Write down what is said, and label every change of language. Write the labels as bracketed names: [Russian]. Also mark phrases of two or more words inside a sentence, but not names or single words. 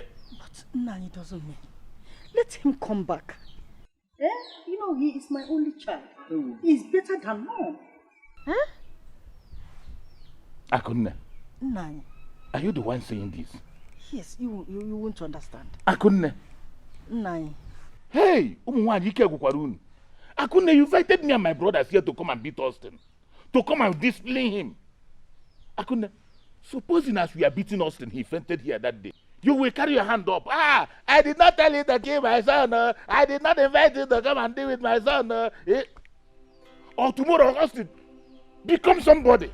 [English] But Nani doesn't mean. Let him come back. You know, he is my only child. He's better than mom. Akunne, Nani. are you the one saying this? Yes, you won't understand. Akunne. Nani. Hey, Akunne, you invited me and my brothers here to come and beat Austin. To come and discipline him. Akunne, supposing as we are beating Austin, he fainted here that day. You will carry your hand up. I did not tell you to kill my son. I did not invite you to come and deal with my son. Or tomorrow, Austin, become somebody.